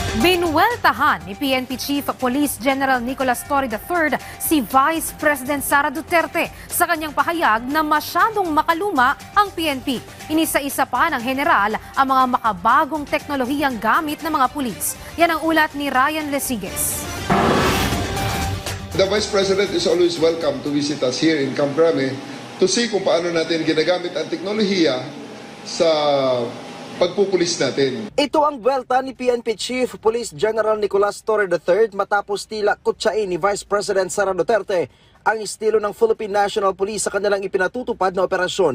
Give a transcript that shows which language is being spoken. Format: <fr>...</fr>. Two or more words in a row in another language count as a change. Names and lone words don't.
<tl>Binuweltahan ni PNP Chief Police General Nicolas Torre III si Vice President Sara Duterte sa kanyang pahayag na masyadong makaluma ang PNP. Inisa-isa pa ng general ang mga makabagong teknolohiyang gamit ng mga pulis. Yan ang ulat ni Ryan Lesiges.</tl> <en>The Vice President is always welcome to visit us here in Camp Crame to see</en> <tl>kung paano natin ginagamit ang teknolohiya sa pagpupulis natin. Ito ang buwelta ni PNP Chief Police General Nicolas Torre III matapos tila kutsain ni Vice President Sara Duterte ang estilo ng Philippine National Police sa kanilang ipinatutupad na operasyon.</tl>